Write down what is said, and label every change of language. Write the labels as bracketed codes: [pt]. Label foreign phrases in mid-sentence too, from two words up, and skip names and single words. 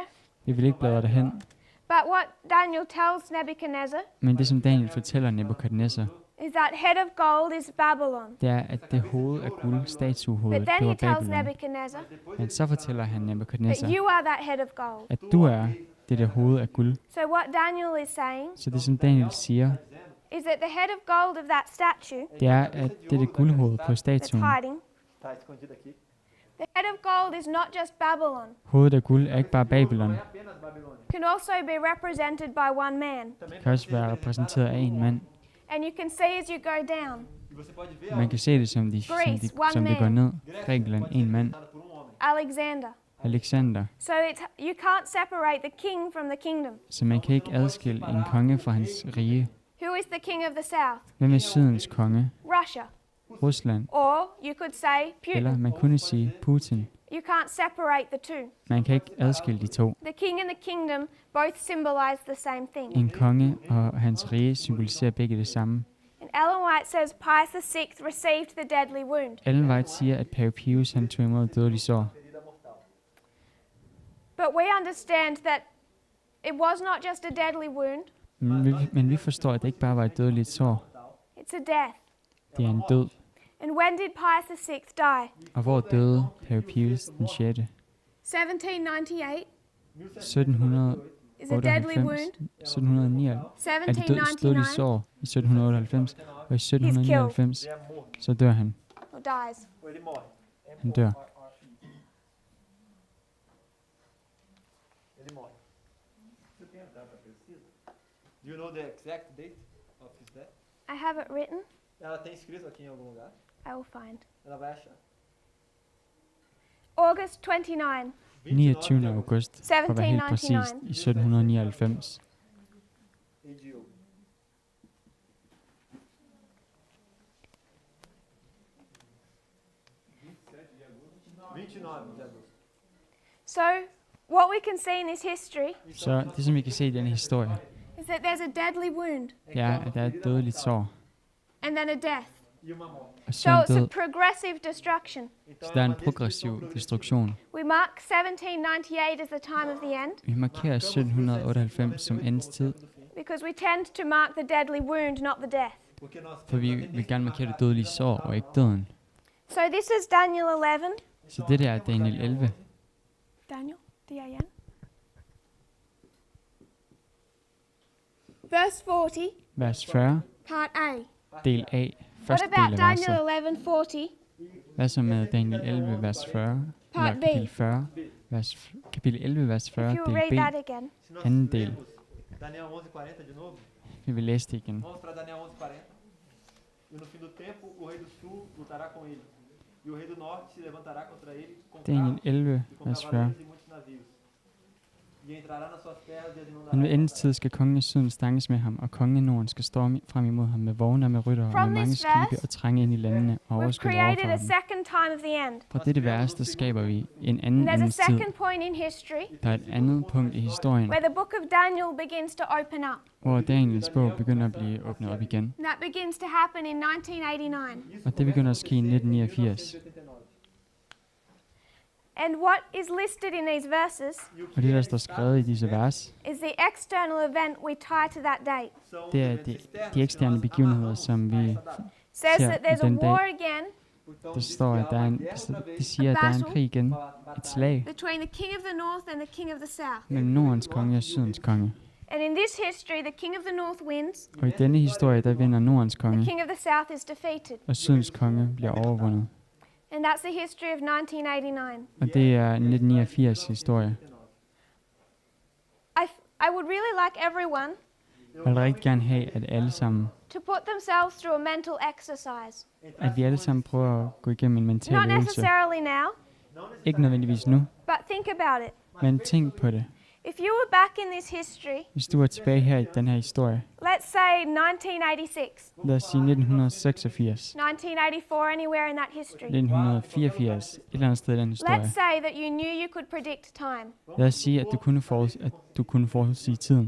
[da] Vi vil ikke bladre derhen, [en] but what Daniel tells Nebuchadnezzar [da] men det, som Daniel fortæller Nebukadnezar, [en] is that head of gold is Babylon. [da] det er, at det hoved af guld, [en] But [da] statuehovedet, [en] then [da] det var he tells Babylon. [en] Nebuchadnezzar [da] Men så fortæller han [en] that [da] Nebukadnezar, [en] you are that head of gold. [da] at du er det der hoved af guld. [en] So what Daniel is saying [da] Så det, som Daniel siger, [en] is that the head of gold of that statue [da] det er, at det er det guldhoved på [en] that's [da] statuen. [en] hiding, the head of gold is not just Babylon, [da] Hovedet af guld er ikke bare Babylon. [en] can also be represented by one man. [da] Det kan også være repræsenteret af en mand. [en] And you can see as you go down, [da] Man kan se det, som det går ned. Grækenland, en mand. [en] Alexander. [da] Alexander. [en] So you can't separate the king from the kingdom. [da] Så man kan ikke adskille en konge fra hans rige. [en] Who is the king of the south? [da] Hvem er Sydens konge? [en] Russia. [da] Rusland. [en] Or you could say [da] Eller [en] Putin. [da] man kunne sige Putin. [en] You can't separate the two. [da] Man kan ikke adskille de to. [en] The king and the kingdom both symbolize the same thing. [da] En konge og hans rige symboliserer begge det samme. [en] And Ellen White says Pius VI received the deadly wound. [da] Ellen White siger, at pave Pius han tog imod dødelig sår. [en] But we understand that it was not just a deadly wound, [da] Men vi forstår, at det ikke bare var et dødeligt sår. [en] it's a death. [da] Det er en død. [en] And when did Pius VI die? [da] Og hvor døde pave Pius den 6. [en] 1798 [da] 1798. [en] is a deadly wound. [da] 1799 er det dødelige [en] 1799 [da] sår i 1798. Og i 1799 så dør han. [en] or dies. [da] Han dør. [en] Do you know the exact date of his death? I have it written. [pt] Ela tem escrito aqui em algum lugar. [en] I will find. [pt] Ela vai achar. [en] August 29, [da] 29. august, for at være helt præcis, i 1799. AGO. [en] So, what we can see in this history [da] Så det, som vi kan se i denne historie, [en] is that there's a deadly wound [da] det er, at der er et dødeligt sår, [en] and then a death. [da] og så [en] So [da] en [en] it's a [da] død. [en] progressive destruction. [da] Så der er en progressiv destruktion. [en] We mark 1798 as the time of the end [da] Vi markerer 1798 som endens tid, [en] because we tend to mark the deadly wound, not the death. [da] for vi vil gerne markere det dødelige sår, og ikke døden. [en] So this is Daniel 11. [da] Så det der er Daniel 11, [en] Daniel, D-A-N. Verse 40, [da] vers 40, [en] part A. [da] del A, [en] What [da] første del [en] about [da] af verset. [en] Daniel 11:40? [da] Hvad så med Daniel 11, vers 40, [en] Part [da] eller [en] B. [da] kapitel 40, kapitel 11, vers 40, [en] If you read [da] del [en] that [da] B, [en] again. [da] anden del. [en] Daniel 11:40 [pt] de novo. [da] Vi vil læse det igen. [pt] Vamos para Daniel 11:40. E no fim do tempo, o rei do sul lutará com ele. E o rei do norte se levantará contra ele com Daniel carros 11, e com [da] vers 40. [pt] cavaleiros e muitos navios. E entrará nas suas terras e as inundará. [da] Men ved endens tid skal kongen i syden stanges med ham, og kongen i norden skal storme frem imod ham med vogne og med ryttere og [en] From [da] med mange [en] this [da] skibe [en] verse, [da] og trænge ind i landene og [en] We've [da] overskyde [en] created [da] overfor [en] a [da] dem. [en] second time of the end. [da] Fra dette vers, der skaber vi en anden [en] There's a [da] endens tid. [en] second point in history [da] Der er et andet punkt i historien, [en] where the book of Daniel begins to open up. [da] hvor Daniels bog begynder at blive åbnet op igen. [en] And that begins to happen in 1989. [da] Og det begynder at ske i 1989. [en] And what is listed in these verses [da] Og det, der står skrevet i disse vers, [en] is the external event we tie to that date. [da] det er de eksterne begivenheder, som vi [en] Says [da] Ser [en] that there's a [da] den dag. [en] war again [da] der står, at der er en, det siger, at der er en krig igen, et slag [en] between the king of the north and the king of the south. [da] mellem Nordens konge og Sydens konge. [en] And in this history, the king of the north wins, [da] Og i denne historie, der vinder Nordens [en] the [da] konge, [en] king of the south is defeated. [da] og Sydens konge bliver overvundet. [en] And that's the history of 1989. [da] Og det er 1989 historie. [en] I would really like everyone [da] Jeg vil rigtig gerne have, at alle sammen, [en] to put themselves through a mental exercise. [da] at vi alle sammen prøver at gå igennem en mental [en] Not [da] øvelse. [en] necessarily now, [da] Ikke nødvendigvis nu, [en] but think about it. [da] men tænk på det. [en] If you were back in this history, [da] Hvis du er tilbage her i den her historie, [en] let's say 1986, lad os sige 1986, 1984, anywhere in that history. [da] 1984, et eller andet sted i den historie. [en] Let's say that you knew you could predict time, [da] Lad os sige, at du kunne forudsige tiden,